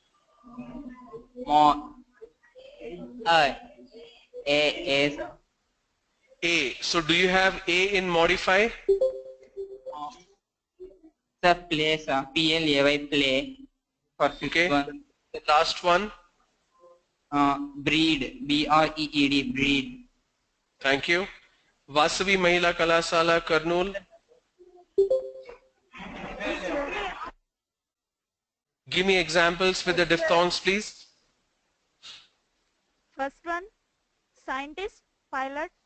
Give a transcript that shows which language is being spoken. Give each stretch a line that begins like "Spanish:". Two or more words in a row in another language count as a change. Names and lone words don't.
English: Mo. A, sir. A. So do you have A in modify? Sir, play, sir. P-L-A-Y, play. For fifth Okay. one. The last one? Breed. B-R-E-E-D, breed. Thank you. Vasavi Mahila Kalasala, Kurnool. Give me examples with the diphthongs, please. First one, scientist, pilot.